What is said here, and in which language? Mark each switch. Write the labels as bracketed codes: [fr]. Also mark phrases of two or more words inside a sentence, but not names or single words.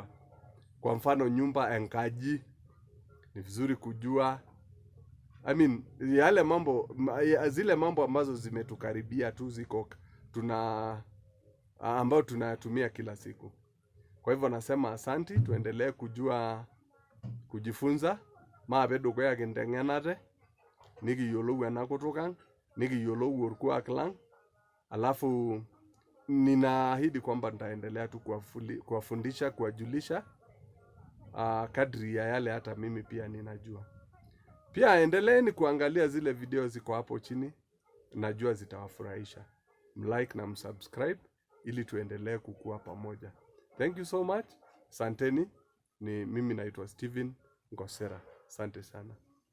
[sw] Kwa mfano nyumba enkaji ni vizuri kujua. Zile mambo ambazo zimetukaribia tu ziko ambao tunayatumia kila siku. Kwa hivyo nasema asanti, tuendelee kujifunza. [mas] Maabedo kwa yakindengenate, nikiyiolou ena kutuk ang, nikiyiolou orkuak lang. [sw] Alafu ninaahidi kwamba nitaendelea tu kuwafundisha, kuwajulisha kadri ya yale hata mimi pia ninajua. Pia endeleeni kuangalia zile video ziko hapo chini, najua zitawafurahisha. Mlike na msubscribe ili tuendelee kukua pamoja. [en] Thank you so much. [sw] Asanteni. Ni mimi naitwa Steven Ngosera. Asante sana.